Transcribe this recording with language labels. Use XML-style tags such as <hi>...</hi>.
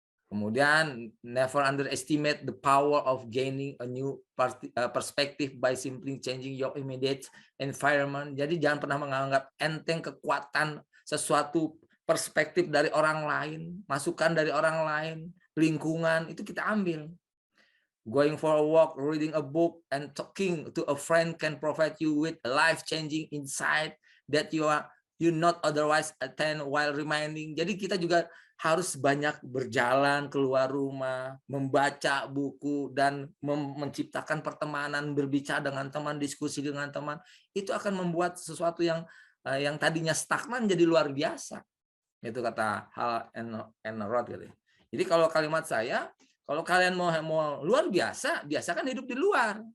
<id>Kemudian</id> <en>never underestimate the power of gaining a new perspective by simply changing your immediate environment.</en> <id>Jadi jangan pernah menganggap enteng kekuatan sesuatu perspektif dari orang lain, masukan dari orang lain, lingkungan itu kita ambil.</id> <en>Going for a walk, reading a book, and talking to a friend can provide you with a life-changing insight that you not otherwise attend while reminding.</en> <id>Jadi kita juga harus banyak berjalan keluar rumah, membaca buku, dan menciptakan pertemanan, berbicara dengan teman, diskusi dengan teman. Itu akan membuat sesuatu yang tadinya stagnan jadi luar biasa. Itu kata Hal and Roth. Jadi kalau kalimat saya, kalau kalian mau luar biasa, biasakan hidup di luar.</id>